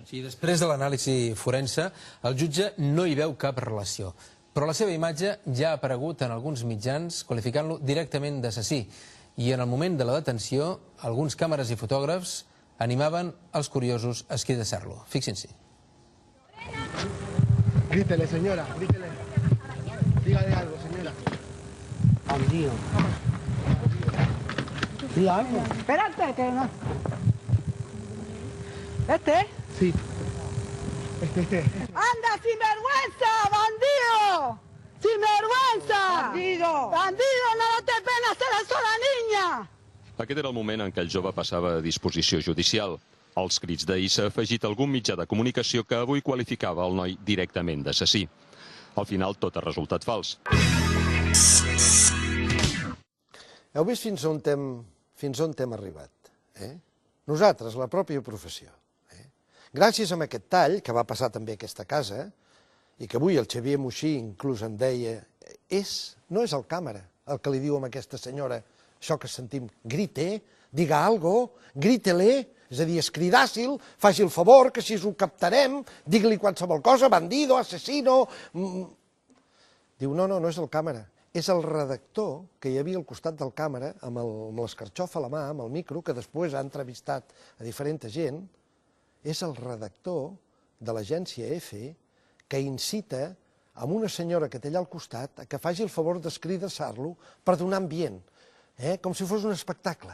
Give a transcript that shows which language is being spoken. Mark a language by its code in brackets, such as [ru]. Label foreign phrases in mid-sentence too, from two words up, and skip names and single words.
[ca] Sí, després de l'anàlisi forense, el jutge no hi veu cap relació. Però la seva imatge ja ha aparegut en alguns mitjans qualificant-lo directament d'assassí. I en el moment de la detenció, alguns càmeres i fotògrafs animaven els curiosos a esquidassar-lo. Fixin-s'hi. [es] Grítele, señora, grítele. Dígale algo, señora. Bandido. Diga algo. Espérate, que no. ¿Este? Sí. ¡Anda, sinvergüenza, bandido! ¡Sinvergüenza! ¡Bandido! ¡Bandido, no te pena hacer eso a la niña! [ca] Aquest era el moment en què el jove passava a disposició judicial. Als crits d'ahir s'ha afegit algun mitjà de comunicació que avui qualificava el noi directament d'assassí. Al final tot ha resultat fals. Heu vist fins on hem arribat? Nosaltres, la pròpia professió. Gràcies a aquest tall, que va passar també a aquesta casa, i que avui el Xavier Moixí inclús em deia, no és el càmera el que li diu a aquesta senyora això que sentim, [es] grite, diga algo, grite-le, [ca] és a dir, escridàcil, faci el favor, que així ho captarem, digui-li qualsevol cosa, bandido, assassino... Diu, no és el càmera, és el redactor que hi havia al costat del càmera, amb l'escarxof a la mà, amb el micro, que després ha entrevistat a diferent gent, és el redactor de l'agència EFE que incita a una senyora que té allà al costat que faci el favor d'escridassar-lo per donar ambient, com si fos un espectacle.